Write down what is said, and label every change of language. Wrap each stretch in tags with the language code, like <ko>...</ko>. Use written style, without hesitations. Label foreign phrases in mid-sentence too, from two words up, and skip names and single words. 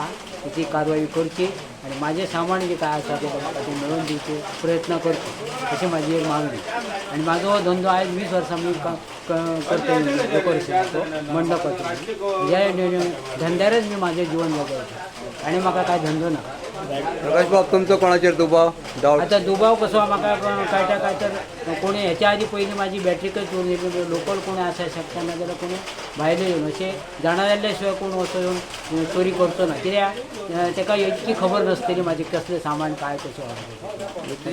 <kok>ती कारवाई करची आणि माझे सामान जे काय असा ते म्हाका ते मिळवून दिवचे प्रयत्न करतो अशी माझी एक मागणी. आणि माझा हो धंदो आहे 20 वर्सां मी करतो डेकोरेशनचो मंडपाचो. या धंद्यारच मी माझे जीवन जगवतो आणि म्हाका काय धंदो ना. प्रकाश बाब तुमचो कोणाचेर दुबाव डावट? आता दुबाव कसो म्हाका काय तर कोणी ह्याच्या आधी पहिली माझी बॅटरीकच चोरून येतली. लोकल कोणी असा शकता ना जाल्यार कोणी भायले येवन अशें जाणा जाल्ल्या शिवाय कोण असो येवन चोरी करचो ना. कित्याक ताका इतकी खबर नासतली माझे कसले सामान काय कशें.</kok>